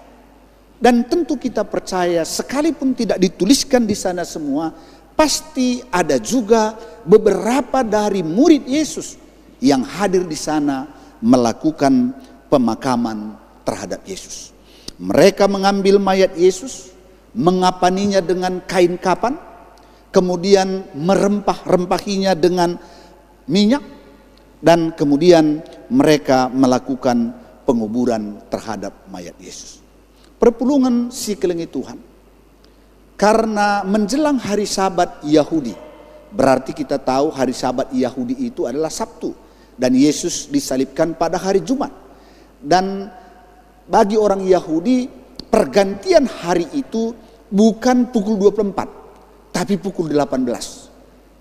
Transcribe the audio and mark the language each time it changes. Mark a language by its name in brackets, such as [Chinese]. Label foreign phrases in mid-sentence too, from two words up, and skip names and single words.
[Indonesian] Dan tentu kita percaya sekalipun tidak dituliskan di sana semua, pasti ada juga beberapa dari murid Yesus yang hadir di sana melakukan pemakaman terhadap Yesus. Mereka mengambil mayat Yesus, mengapaninya dengan kain kapan, kemudian merempah-rempahinya dengan minyak, dan kemudian mereka melakukan penguburan terhadap mayat Yesus. [Batak Karo] Perpulungan si kelengi Tuhan, [Indonesian] karena menjelang hari Sabat Yahudi, berarti kita tahu hari Sabat Yahudi itu adalah Sabtu, dan Yesus disalibkan pada hari Jumat. Dan bagi orang Yahudi, pergantian hari itu bukan pukul 24, tapi pukul 18.